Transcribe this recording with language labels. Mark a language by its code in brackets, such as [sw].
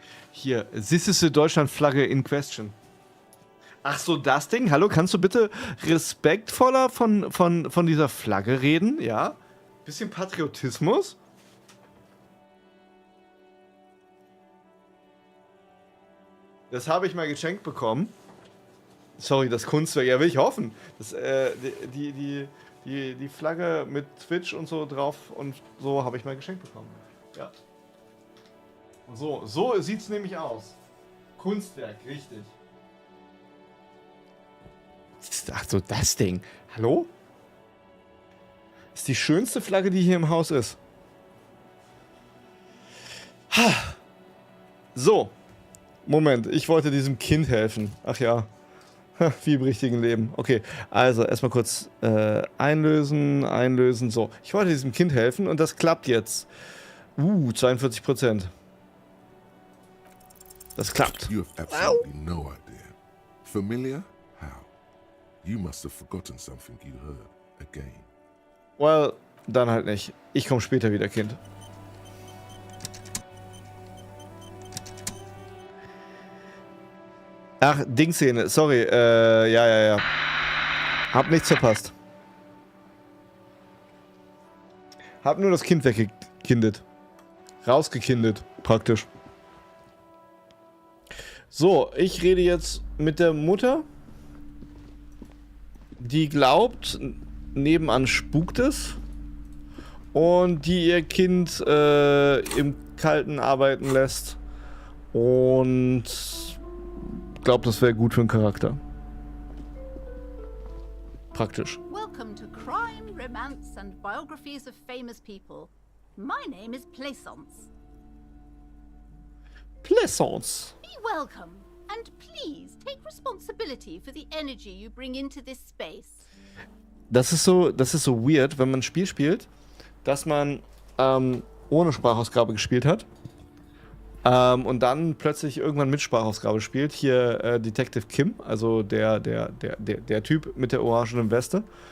[en] Hier, this is the Deutschlandflagge in question. [de] Ach so, das Ding? Hallo, kannst du bitte respektvoller von dieser Flagge reden? Ja? Bisschen Patriotismus? Das habe ich mal geschenkt bekommen. Sorry, das Kunstwerk. Ja, will ich hoffen. Das, die Flagge mit Twitch und so drauf und so habe ich mal geschenkt bekommen. Ja. So sieht's nämlich aus. Kunstwerk, richtig. Ach so, das Ding. Hallo? Das ist die schönste Flagge, die hier im Haus ist. So. Moment, ich wollte diesem Kind helfen. Ach ja. Wie im richtigen Leben. Okay, also erstmal kurz einlösen. So, ich wollte diesem Kind helfen und das klappt jetzt. 42%. Das klappt. [en] You have absolutely no idea. Familiar? How? You must have forgotten something you heard again. [de] Well, dann halt nicht. Ich komme später wieder, Kind. Ach, Dingszene, sorry, ja. Hab nichts verpasst. Hab nur das Kind weggekindet. Rausgekindet, praktisch. So, ich rede jetzt mit der Mutter, die glaubt, nebenan spukt es und die ihr Kind im Kalten arbeiten lässt und glaubt, das wäre gut für den Charakter. Praktisch. [en] Welcome to Crime, Romance and Biographies of Famous People. My name is Plaisance. Plaisance. Be welcome, and please take responsibility for the energy you bring into this space. [de] Das ist so weird, wenn man ein Spiel spielt, dass man ohne Sprachausgabe gespielt hat. Und dann plötzlich irgendwann mit Sprachausgabe spielt. Hier Detective Kim, also der Typ mit der orangenen Weste.